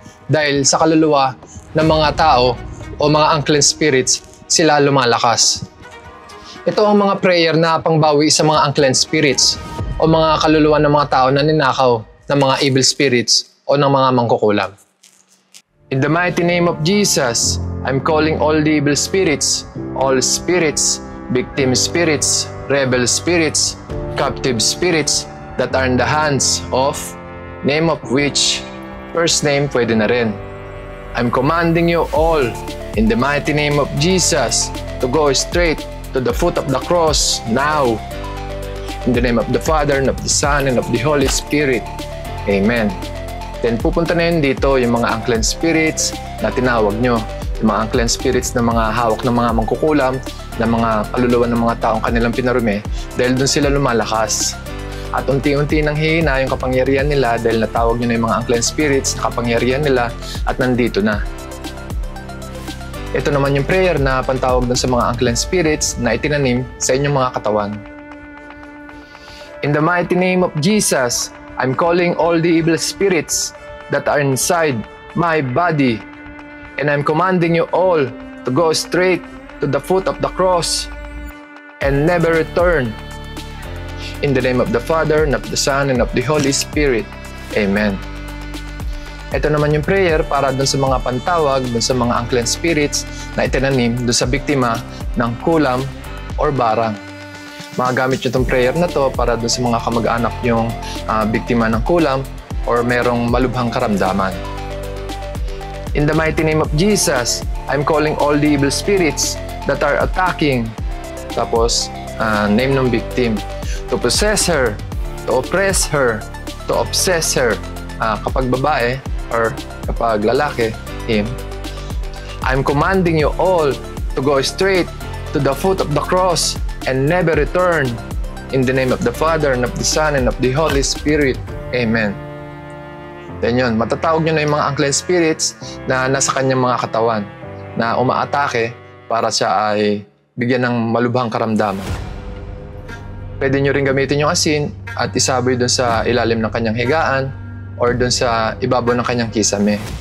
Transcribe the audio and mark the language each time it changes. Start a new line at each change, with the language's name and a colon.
Filipino: Dahil sa kaluluwa ng mga tao o mga unclean spirits, sila lumalakas. Ito ang mga prayer na pangbawi sa mga unclean spirits o mga kaluluwa ng mga tao na ninakaw ng mga evil spirits o ng mga mangkukulam.
English: In the mighty name of Jesus, I'm calling all the evil spirits, all spirits, victim spirits, rebel spirits, captive spirits that are in the hands of, name of which, first name
Filipino: pwede na rin.
English: I'm commanding you all in the mighty name of Jesus to go straight to the foot of the cross now. In the name of the Father, and of the Son, and of the Holy Spirit.
Filipino: Amen. Then pupunta na yun dito yung mga unclean spirits na tinawag nyo. Yung mga unclean spirits na mga hawak ng mga mangkukulam, na mga kaluluwa ng mga taong kanilang pinarumi, dahil dun sila lumalakas. At unti-unti nang hihina yung kapangyarihan nila dahil natawag nyo na yung mga unclean spirits na kapangyarihan nila at nandito na. Ito naman yung prayer na pantawag dun sa mga unclean spirits na itinanim sa inyong mga katawan.
English: In the mighty name of Jesus, I'm calling all the evil spirits that are inside my body, and I'm commanding you all to go straight to the foot of the cross and never return. In the name of the Father, and of the Son, and of the Holy Spirit. Amen.
Filipino: Ito naman yung prayer para dun sa mga pantawag, dun sa mga unclean spirits na itinanim dun sa biktima ng kulam or barang. Magagamit nyo itong prayer na to para dun sa mga kamag-anak yung biktima ng kulam or merong malubhang karamdaman.
English: In the mighty name of Jesus, I'm calling all the evil spirits that are attacking,
Filipino: tapos name ng victim,
English: to possess her, to oppress her, to obsess her.
Filipino: Kapag babae or kapag lalaki, him.
English: I'm commanding you all to go straight to the foot of the cross and never return. In the name of the Father, and of the Son, and of the Holy Spirit. Amen.
Filipino: Then yun, matatawag nyo na yung mga unclean spirits na nasa kanyang mga katawan na umaatake para siya ay bigyan ng malubhang karamdaman. Pwede nyo rin gamitin yung asin at isaboy dun sa ilalim ng kanyang higaan or dun sa ibabaw ng kanyang kisame.